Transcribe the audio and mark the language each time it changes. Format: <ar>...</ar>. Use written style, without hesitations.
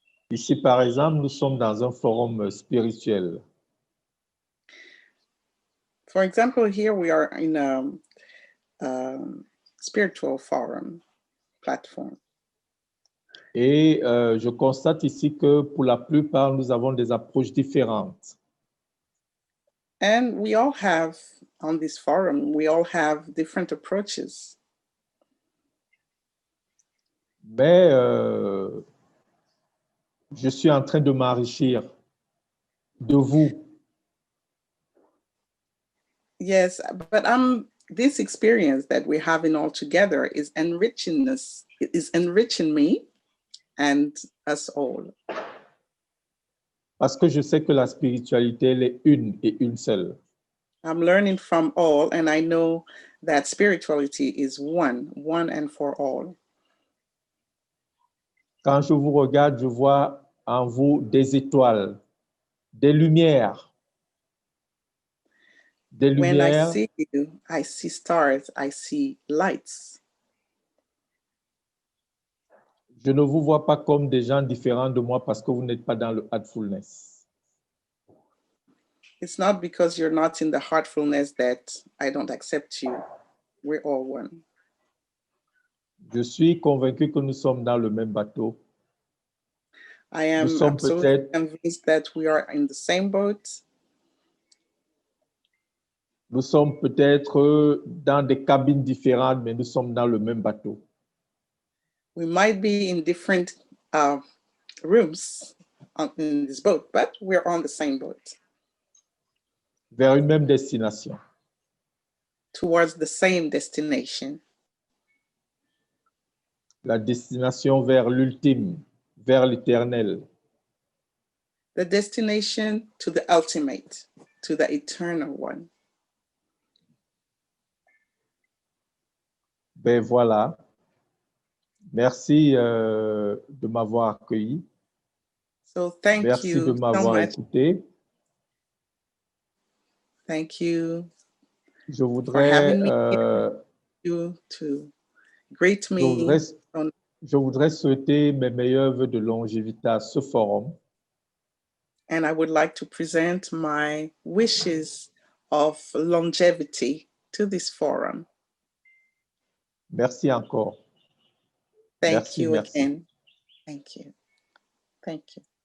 <fr>Ici, par exemple, nous sommes dans un forum spirituel.</fr> <en>For example, here we are in a spiritual forum platform.</en> <fr>Et je constate ici que pour la plupart, nous avons des approches différentes.</fr> <en>And we all have, on this forum, we all have different approaches.</en> <fr>Mais je suis en train de m'enrichir de vous.</fr> <en>Yes, but this experience that we're having all together is enriching us, is enriching me and us all.</en> <fr>Parce que je sais que la spiritualité, elle est une et une seule.</fr> <en>I'm learning from all, and I know that spirituality is one and for all.</en> <fr>Quand je vous regarde, je vois en vous des étoiles, des lumières. Des lumières.</fr> <en>When I see you, I see stars, I see lights.</en> <fr>Je ne vous vois pas comme des gens différents de moi parce que vous n'êtes pas dans le heartfulness.</fr> <en>It's not because you're not in the heartfulness that I don't accept you. We're all one.</en> <fr>Je suis convaincu que nous sommes dans le même bateau.</fr> <en>I am absolutely convinced that we are in the same boat.</en> <fr>Nous sommes peut-être dans des cabines différentes, mais nous sommes dans le même bateau.</fr> <en>We might be in different rooms in this boat, but we're on the same boat.</en> <fr>Vers une même destination.</fr> <en>Towards the same destination.</en> <fr>La destination vers l'ultime, vers l'éternel.</fr> <en>The destination to the ultimate, to the eternal one.</en> <fr>Ben voilà. Merci de m'avoir accueilli.</fr> <en>So thank</en> <fr>Merci</fr> <en>you</en> <fr>de m'avoir écouté.</fr> <en>Thank you.</en> <fr>Je voudrais</fr> <en>to greet me.</en> <fr>Je voudrais souhaiter mes meilleurs vœux de longévité à ce forum.</fr> <en>And I would like to present my wishes of longevity to this forum.</en> <fr>Merci encore.</fr> <en>Thank you again. Thank you. Thank you.</en>